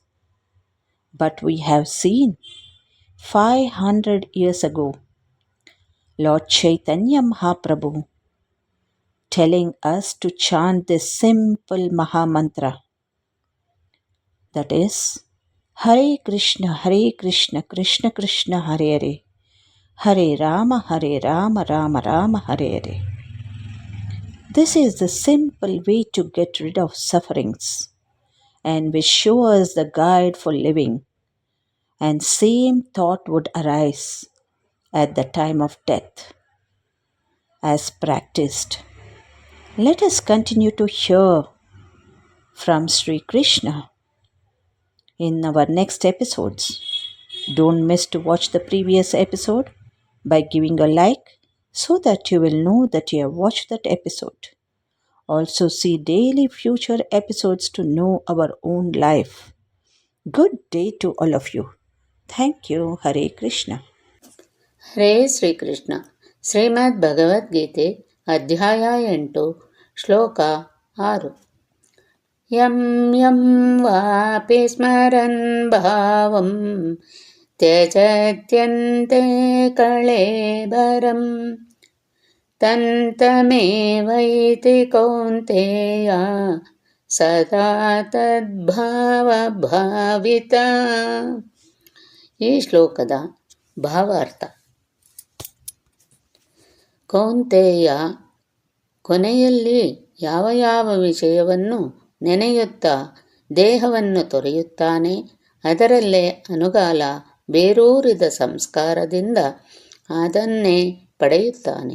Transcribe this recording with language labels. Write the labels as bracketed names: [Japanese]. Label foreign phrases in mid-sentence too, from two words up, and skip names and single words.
[English] But we have seen 500 years ago Lord Chaitanya Mahaprabhu telling us to chant this simple Maha Mantra, that is, Hare Krishna, Krishna Krishna, Hare Hare, Hare Rama, Rama Rama, Hare Hare. This is the simple way to get rid of sufferings and which shows the guide for living, and same thought would arise at the time of death as practiced. Let us continue to hear from Sri Krishna in our next episodes. Don't miss to watch the previous episode by giving a like so that you will know that you have watched that episode. Also see daily future episodes to know our own life. Good day to all of you. Thank you. Hare Krishna. [Kannada] ಹರೇ ಶ್ರೀಕೃಷ್ಣ. ಶ್ರೀಮದ್ ಭಗವದ್ಗೀತೆ ಅಧ್ಯಾಯ 8 ಶ್ಲೋಕ 6. [Sanskrit] ಯಂ ಯಂ ವಾಪಿ ಸ್ಮರನ್ ಭಾವಂ ತ್ಯಜತ್ಯಂತೆ ಕಳೇಬರಂ ತಂತಮೇವೈತಿ ಕೌಂತೆಯ ಸದಾ ತದ್ಭಾವಭಾವಿತ. [Kannada] ಈ ಶ್ಲೋಕದ ಭಾವಾರ್ಥ: ಕೌಂತೆಯ, ಕೊನೆಯಲ್ಲಿ ಯಾವ ಯಾವ ವಿಷಯವನ್ನು ನೆನೆಯುತ್ತಾ ದೇಹವನ್ನು ತೊರೆಯುತ್ತಾನೆ, ಅದರಲ್ಲೇ ಅನುಗಾಲ ಬೇರೂರಿದ ಸಂಸ್ಕಾರದಿಂದ ಅದನ್ನೇ ಪಡೆಯುತ್ತಾನೆ.